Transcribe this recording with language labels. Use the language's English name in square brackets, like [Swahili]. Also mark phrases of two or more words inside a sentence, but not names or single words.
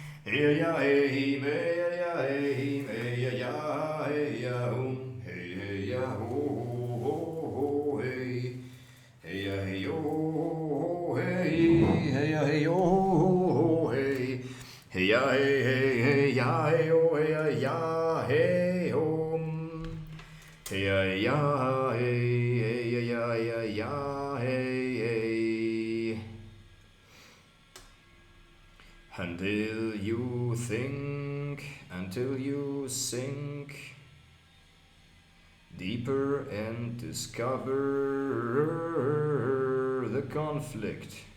[English] Hey ya hey me ya hey me ya hey ya hey ya ho ho ho hey hey ya hey yo hey ya hey yo hey hey ya hey ya hey yo hey ya hey ho hey ya hey ya hey hey. Until you sink deeper and discover the conflict.